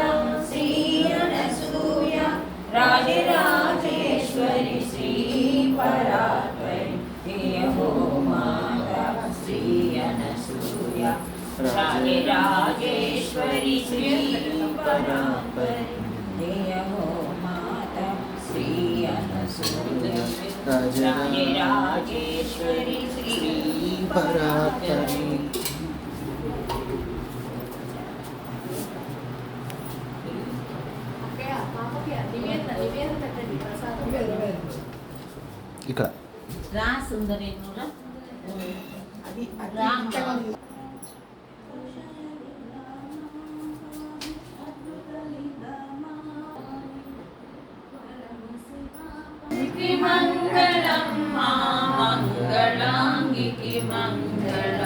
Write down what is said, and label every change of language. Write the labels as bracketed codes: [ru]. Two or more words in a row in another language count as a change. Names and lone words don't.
[sa] श्री अनसूया राजराजेश्वरी श्री परात्परी जय हो माता श्री अनसूया राजराजेश्वरी श्री परात्परी जय हो माता श्री अनसूया राजराजेश्वरी श्री परात्परी [te] ఇక్కడ రా సుందరి నువ్వు అది రామ మంగళం మా మంగళాంగికి మంగళం